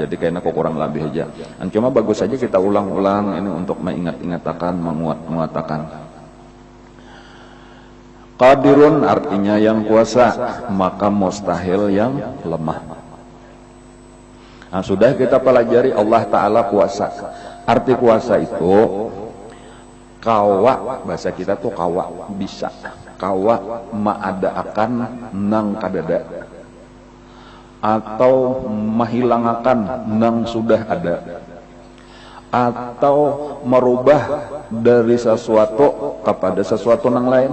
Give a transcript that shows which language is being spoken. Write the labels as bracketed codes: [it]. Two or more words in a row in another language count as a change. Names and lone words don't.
[id] Jadi kayaknya kok kurang lebih aja. Dan cuma bagus saja kita ulang-ulang ini untuk mengingat-ingatkan, menguatakan. Qadirun artinya yang kuasa, maka mustahil yang lemah. Nah, sudah kita pelajari Allah Ta'ala kuasa. [bjn] Arti kuasa itu kawa, bahasa kita tuh kawa, bisa kawa maada akan nang kadada, atau menghilangakan nang sudah ada, atau merubah dari sesuatu kepada sesuatu nang lain.